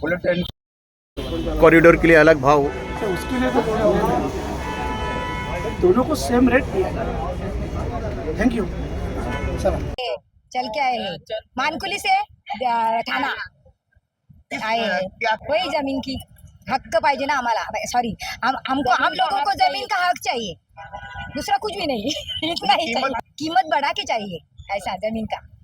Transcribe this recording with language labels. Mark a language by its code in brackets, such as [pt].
[hi] Bullet train corridor के लिए अलग भाव, तो उसके लिए तो दोनों को सेम रेट दिया जाए. Thank you sir. चल के आए हैं मानकुली से थाना आए हैं. वही जमीन की [mr] हक्क पाहिजे ना आम्हाला. [hi] सॉरी, हम लोगों को जमीन का हक चाहिए, दूसरा कुछ भी नहीं. इतना ही चाहिए. कीमत बढ़ा के चाहिए ऐसा जमीन का.